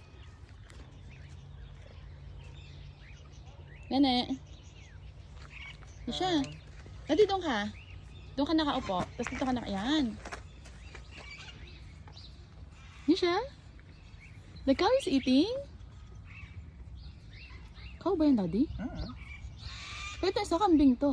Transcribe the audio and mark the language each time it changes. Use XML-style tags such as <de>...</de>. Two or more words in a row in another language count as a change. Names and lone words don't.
<tl>Nene. Nisha. Daddy, doon ka. Doon ka nakaupo. Tapos dito ka Yan.</tl> <en>Nisha? The cow is eating?</en> <tl>Cow ba yan, Daddy? Pero ito, isa kambing to.</tl>